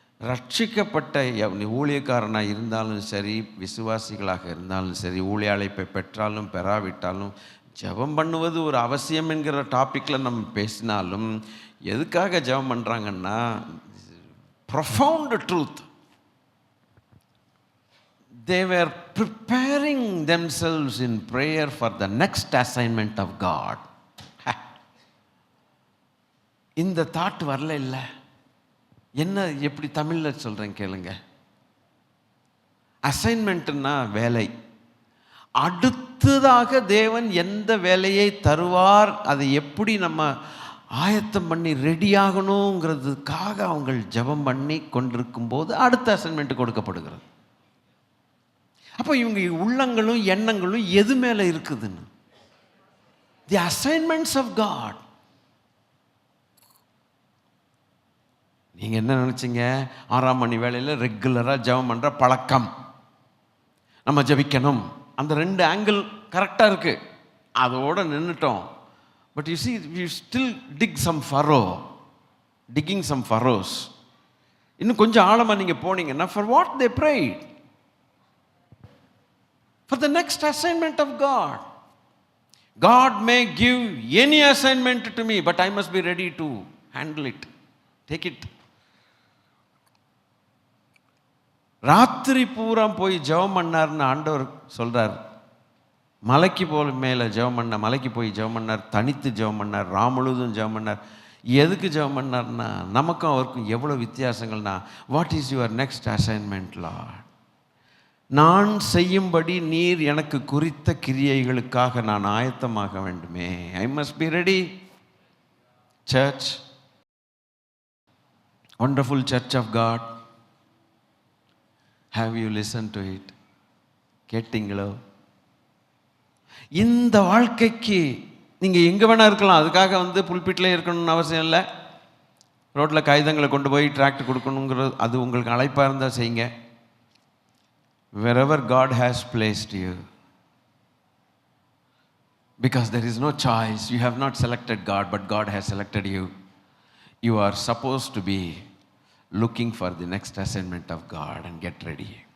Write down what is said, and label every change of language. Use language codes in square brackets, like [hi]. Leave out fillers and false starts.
[ta] ரட்சிக்கப்பட்ட ஊழியக்காரனாக இருந்தாலும் சரி, விசுவாசிகளாக இருந்தாலும் சரி, ஊழிய அழைப்பை பெற்றாலும் பெறாவிட்டாலும் ஜெபம் பண்ணுவது ஒரு அவசியம் என்கிற டாப்பிக்கில் நம்ம பேசினாலும், எதுக்காக ஜெபம் பண்ணுறாங்கன்னா, [en] profound truth. They were preparing themselves in prayer for the next assignment of God. [ta] இந்த தாட் வரல. இல்லை என்ன, எப்படி தமிழில் சொல்கிறேன் கேளுங்க. அசைன்மெண்ட்னா வேலை. அடுத்ததாக தேவன் எந்த வேலையை தருவார், அதை எப்படி நம்ம ஆயத்தம் பண்ணி ரெடி ஆகணுங்கிறதுக்காக அவங்க ஜெபம் பண்ணி கொண்டிருக்கும் போது அடுத்த அசைன்மெண்ட் கொடுக்கப்படுகிறது. அப்போ இவங்க உள்ளங்களும் எண்ணங்களும் எது மேலே இருக்குதுன்னு, [en] The assignments of God. [ta] நீங்கள் என்ன நினச்சிங்க? 6ஆம் மணி வேளையில் ரெகுலராக ஜெபம் பண்ணுற பழக்கம், நம்ம ஜெபிக்கணும், அந்த 2 ஆங்கிள் கரெக்டாக இருக்குது, அதோடு நின்றுட்டோம். [en] But you see, we still dig some furrow, digging some furrows. [ta] இன்னும் கொஞ்சம் ஆழமாக நீங்கள் போனீங்கன்னா, [en] for what they prayed? For the next assignment of God. God may give any assignment to me, but I must be ready to handle it, take it. [ta] ராத்திரி பூரா போய் ஜெபம் பண்ணார்னு ஆண்டவர் சொல்கிறார். மலைக்கு மேலே ஜெபம் பண்ணார், மலைக்கு போய் ஜெபம் பண்ணார், தனித்து ஜெபம் பண்ணார், முழுதும் ஜெபம் பண்ணார். எதுக்கு ஜெபம் பண்ணார்னா, நமக்கும் அவருக்கும் எவ்வளோ வித்தியாசங்கள்னா, [en] What is your next assignment Lord? [ta] நான் செய்யும்படி நீர் எனக்கு குறித்த கிரியைகளுக்காக நான் ஆயத்தமாக வேண்டுமே. [en] I must be ready. Church, wonderful church of God, have you listen to it? [ta] கேட்டீங்களோ? இந்த வாழ்க்கைக்கு நீங்கள் எங்கே வேணால் இருக்கலாம். அதுக்காக புல்பிட்டில் இருக்கணும்னு அவசியம் இல்லை. ரோட்டில் காகிதங்களை கொண்டு போய் டிராக்ட் கொடுக்கணுங்கிறது அது உங்களுக்கு அழைப்பாக இருந்தால் செய்யுங்க. [en] wherever God has placed you, Because there is no choice. You have not selected God, but God has selected you. You are supposed to be looking for the next assignment of God and get ready.